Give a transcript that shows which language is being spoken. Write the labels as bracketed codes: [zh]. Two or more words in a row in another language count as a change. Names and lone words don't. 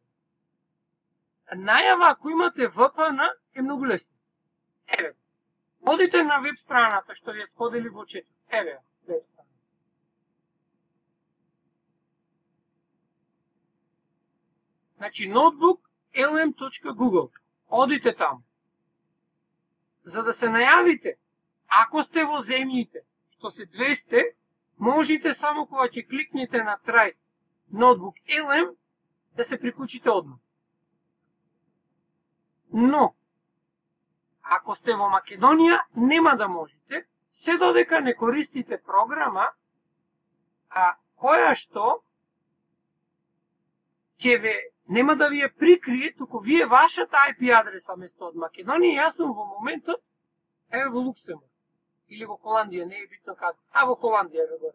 [mk] Најава, ако имате VPN, е многу лесно. Одите на веб страната што ви ја сподели во четот. Веб страна. Значи, notebook lm.google. Одите таму. За да се најавите, ако сте во земјите, што се 200, можете само кога ќе кликнете на try notebook LM да се приклучите одма. Но, ако сте во Македонија, нема да можете, се додека не користите програма, која што нема да ви ја прикрие, туку вие вашата IP адреса место од Македонија, јас сум во моментот, во Луксембург, или во Холандија, не е битно каде, во Холандија горе.